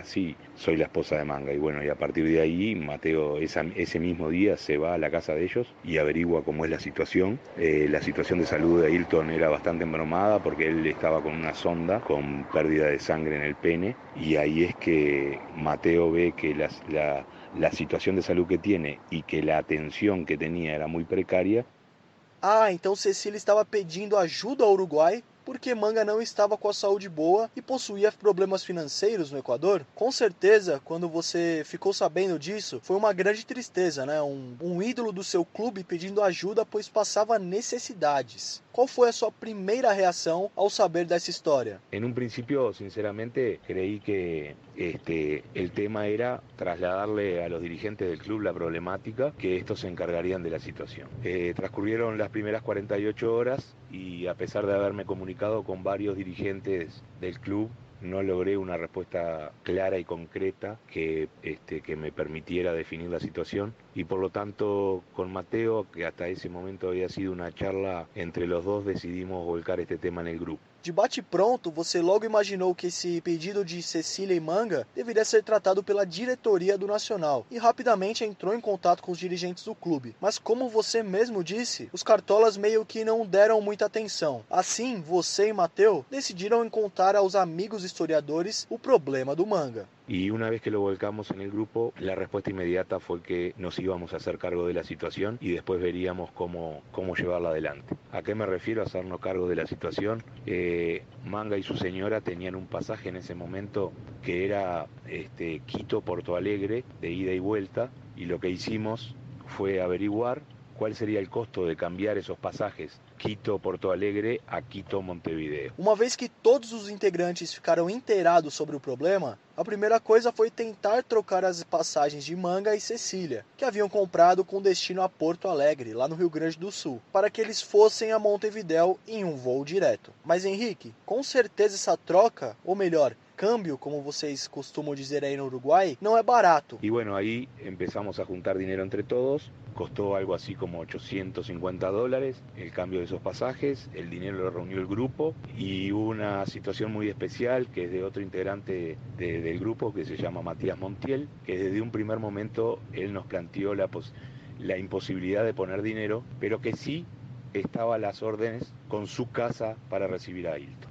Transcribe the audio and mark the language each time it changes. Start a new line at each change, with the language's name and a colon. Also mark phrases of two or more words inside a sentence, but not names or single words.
Spanish: Sí, soy la esposa de Manga. Y bueno, y a partir de ahí Mateo ese mismo día se va a la casa de ellos y averigua cómo es la situación. La situación de salud de Ailton era bastante embromada porque él estaba con una sonda con pérdida de sangre en el pene, y ahí es que Mateo ve que la situación de salud que tiene y que la atención que tenía era muy precaria.
Portuguese: Ah, então Cecília estava pedindo ajuda ao Uruguai porque Manga não estava com a saúde boa e possuía problemas financeiros no Equador? Com certeza, quando você ficou sabendo disso, foi uma grande tristeza, né? Um ídolo do seu clube pedindo ajuda pois passava necessidades. Qual foi a sua primeira reação ao saber dessa história?
Spanish: En un principio, sinceramente, creí que el tema era trasladarle a los dirigentes del club la problemática, que estos se encargarían de la situación. Transcurrieron las primeras 48 horas y a pesar de haberme comunicado con varios dirigentes del club, no logré una respuesta clara y concreta que me permitiera definir la situación, y por lo tanto con Mateo, que hasta ese momento había sido una charla entre los dos, decidimos volcar este tema en el grupo.
Portuguese: De bate-pronto, você logo imaginou que esse pedido de Cecília e Manga deveria ser tratado pela diretoria do Nacional e rapidamente entrou em contato com os dirigentes do clube. Mas como você mesmo disse, os cartolas meio que não deram muita atenção. Assim, você e Mateo decidiram contar aos amigos historiadores o problema do Manga.
Spanish: Y una vez que lo volcamos en el grupo, la respuesta inmediata fue que nos íbamos a hacer cargo de la situación y después veríamos cómo llevarla adelante. ¿A qué me refiero a hacernos cargo de la situación? Manga y su señora tenían un pasaje en ese momento que era Quito-Porto Alegre, de ida y vuelta, y lo que hicimos fue averiguar cuál sería el costo de cambiar esos pasajes Quito-Porto Alegre a Quito-Montevideo.
Portuguese: Uma vez que todos os integrantes ficaram inteirados sobre o problema, a primeira coisa foi tentar trocar as passagens de Manga e Cecília, que haviam comprado com destino a Porto Alegre, lá no Rio Grande do Sul, para que eles fossem a Montevidéu em um voo direto. Mas Henrique, com certeza essa troca, ou melhor, cambio, como vocês costumam dizer aí no Uruguai, não é barato.
Spanish: Y bueno, ahí empezamos a juntar dinero entre todos, costó algo así como $850 el cambio de esos pasajes, el dinero lo reunió el grupo y hubo una situación muy especial que es de otro integrante del grupo que se llama Matías Montiel, que desde un primer momento él nos planteó la imposibilidad de poner dinero, pero que sí estaba a las órdenes con su casa para recibir a Ailton.